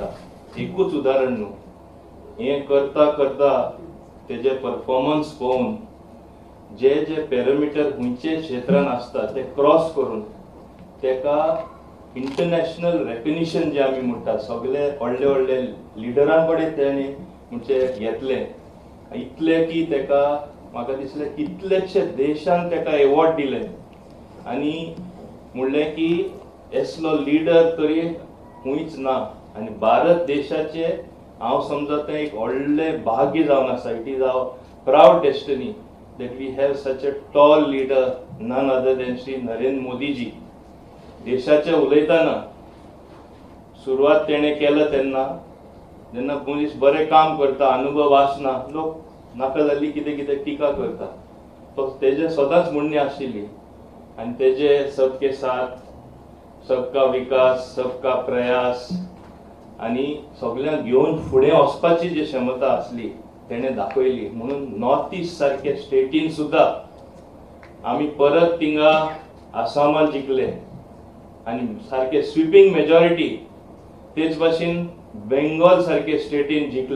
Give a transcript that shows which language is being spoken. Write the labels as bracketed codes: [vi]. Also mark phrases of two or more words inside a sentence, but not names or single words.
[kok] एकूच उदाहरण न्हू, हें करता करता तेजे परफॉर्मन्स पळोवन जे जे पॅरामिटर खंयचे क्षेत्रान आसता ते क्रॉस करून तेका [en] international recognition [kok] जे आमी म्हणटा, सगळे व्हडले व्हडले लिडरां कडेन तेणी म्हणजे घेतले, इतले की तेका म्हाका दिसलें कितलेशे देशान तेका एवॉर्ड दिले आनी म्हणलें की असलो लिडर तरी खंयच ना. आनी भारत देशाचे हांव समजता एक व्हडलें भाग्य जावन आसा. [en] it is our proud destiny that we have such a tall leader, none other than Shri Narendra Modi ji. [kok] देशाचे उलयतना सुरवात तेणे केलं तेन्ना जेन्ना मनीस बरें काम करता, अनुभव आसना, लोक नाका जाल्ली कितें कितें टिका करता, तो तेजे सदांच म्हणणी आशिल्ली आनी तेजे [hi] सबके साथ, सबका विकास, सबका प्रयास [kok] आनी सगळ्यांक घेवन फुडें वचपाची जी क्षमता आसली तेणे दाखयली. म्हणून नॉर्थ इस्ट सारखे स्टेटीन सुद्धा आमी परत थिंगा आसामात जिखले आनी सारखे [en] sweeping majority [kok] तेच भाशेन बेंगॉल सारखे स्टेटीन जिखले.